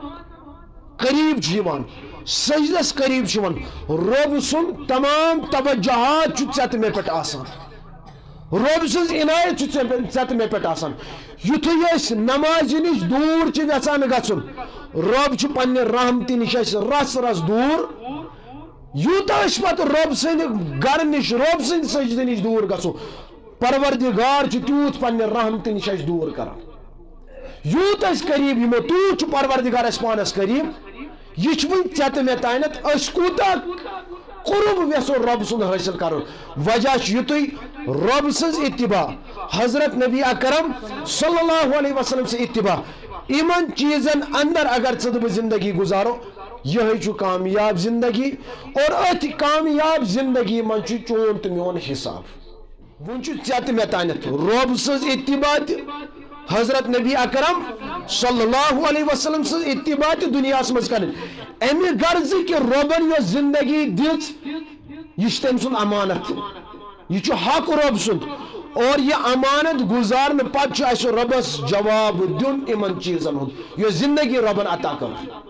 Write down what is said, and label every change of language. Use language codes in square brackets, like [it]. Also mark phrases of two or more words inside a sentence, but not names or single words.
[ks] قریب چھِ یِوان سجدس قریب چھِ یِوان رۄب سُنٛد تمام توجہات چھُ ژےٚ تہٕ مےٚ پٮ۪ٹھ آسان رۄب سٕنٛز عنایت چھُ ژےٚ تہٕ مےٚ پٮ۪ٹھ آسان یُتھُے أسۍ نمازِ نِش دوٗر چھِ یژھان گژھُن رۄب چھُ پننہِ رحمتہِ نِش اَسہِ رس رس دوٗر یوٗتاہ أسۍ پتہٕ رۄب سٕنٛدِ گرٕ نِش رۄب سٕنٛدِ سجدٕ نِش دوٗر گژھو پروردگار چھُ تیوٗت پننہِ رحمتہِ نِش اَسہِ دوٗر کران یوٗت أسۍ قریب یِمو تیوٗت چھُ پروردگار اَسہِ پانس قریب یہ وُنہِ ژےٚ تہٕ مےٚ تانٮ۪تھ أسۍ کوٗتاہ قرب یژھو رۄب سُنٛد حٲصِل کرُن وجہ چھُ یُتُے رۄب سٕنٛز اتباع حضرت نبی اکرم صلی اللہ علیہ وسلم سٕنٛز اتباع یِمن چیٖزن اندر اگر ژٕ تہٕ بہٕ زندگی گزارو یہے چھُ کامیاب زندگی اور أتھۍ کامیاب زندگی منٛز چھُ چون تہٕ میون حساب وۄنۍ چھُ ژےٚ تہٕ مےٚ تانٮ۪تھ رۄب سٕنٛز اتباع تہِ حضرت نبی اکرم صلی اللہ علیہ وسلم سٕنٛز اتباع تہِ دُنیاہس منٛز کرٕنۍ امہِ غرضہٕ کہِ رۄبن یۄس زندگی دِژ یہِ چھِ تٔمۍ سُنٛد امانت یہ چھُ حق رۄب سُنٛد اور یہ امانت گزارنہٕ پتہٕ چھُ اَسہِ رۄبس جواب دیُن یِمن چیٖزن ہُنٛد یۄس زندگی رۄبن عطا کٔر